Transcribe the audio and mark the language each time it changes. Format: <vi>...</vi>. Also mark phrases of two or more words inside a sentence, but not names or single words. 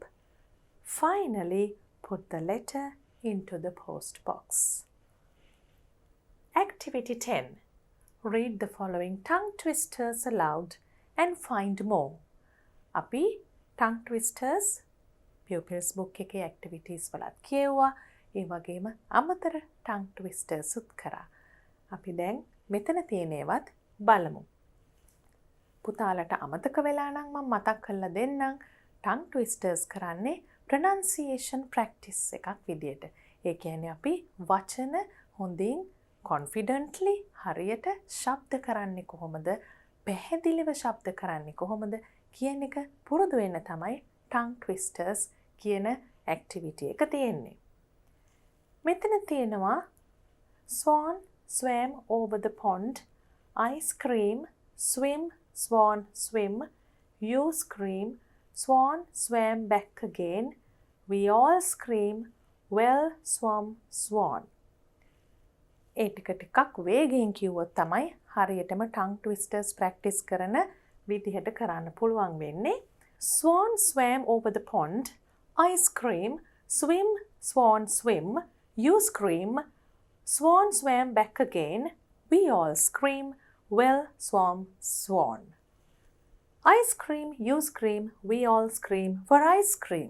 <en>Finally, put the letter into the post box. Activity 10. Read the following tongue twisters aloud and find more.</en> <si>අපි</si> <en>tongue twisters pupils book</en> <si>එකේ activities වලත් කියවුවා. ඒ වගේම අමතර</si> <en>tongue twisters</en> <si>උත් කරා. අපි දැන් මෙතන තියෙන ඒවත් බලමු. පුතාලට අමතක වෙලා නම් මම මතක් කරලා දෙන්නම්.</si> <en>tongue twisters</en> <si>කරන්නේ</si> <en>pronunciation practice</en> <si>එකක් විදියට. ඒ කියන්නේ අපි වචන හොඳින් confidently හරියට ශබ්ද කරන්නේ කොහොමද? පැහැදිලිව ශබ්ද කරන්නේ කොහොමද කියන එක පුරුදු වෙන්න තමයි</si> <en>tongue twisters</en> <si>කියන activity එක තියෙන්නේ. මෙතන තියෙනවා</si> <en>Swan swam over the pond, ice cream swim swan, swim. You scream, swan swam back again. We all scream, well swam, swan.</en> <si>ඒ ටික ටිකක් වේගයෙන් කිව්වොත් තමයි හරියටම</si> <en>tongue twisters practice</en> <si>කරන විදිහට කරන්න පුළුවන් වෙන්නේ.</si> <en>Swan swam over the pond. I scream, swim, swan, swim. You scream, swan swam back again. We all scream, well swam, swan. I scream, you scream, we all scream for ice cream.</en>